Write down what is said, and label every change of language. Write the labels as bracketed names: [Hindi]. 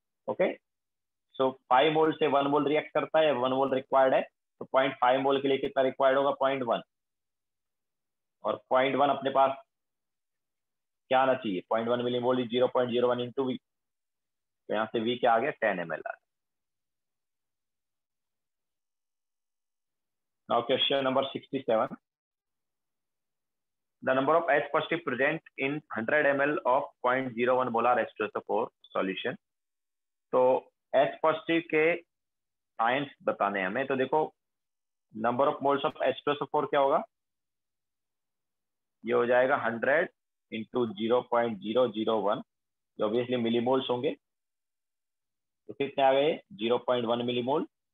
[Hindi] Okay, सो 5 मोल से 1 मोल react करता है, 1 मोल रिक्वायर्ड है, तो 0.5 मोल के लिए कितना रिक्वायर्ड होगा, 0.1। और 0.1 अपने पास क्या आना चाहिए, 0.1 मिलीमोल इज 0.01 इंटू V। तो यहाँ से V क्या आ गया, 10 ml आ गया। [English] Now question number 67, the number of H positive present in 100 ml of 0.01 molar H2SO4 solution। [Hindi] तो H positive के आयंस बताने हैं हमें। तो देखो number of moles of H2SO4 क्या होगा, ये हो जाएगा 100 इंटू 0.001, जो ऑब्वियसली मिलीमोल्स होंगे। तो कितने आ गए, 0.1 मिलीमोल।